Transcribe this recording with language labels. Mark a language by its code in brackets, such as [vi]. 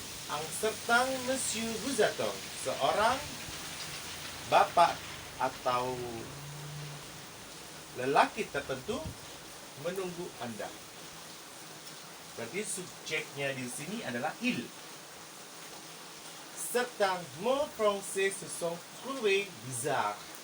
[fr] Un certain monsieur vous attend. [id] Seorang bapak atau lelaki tertentu menunggu Anda. Berarti subjeknya di sini adalah il. [fr] Certains mots français se sont trouvés bizarres.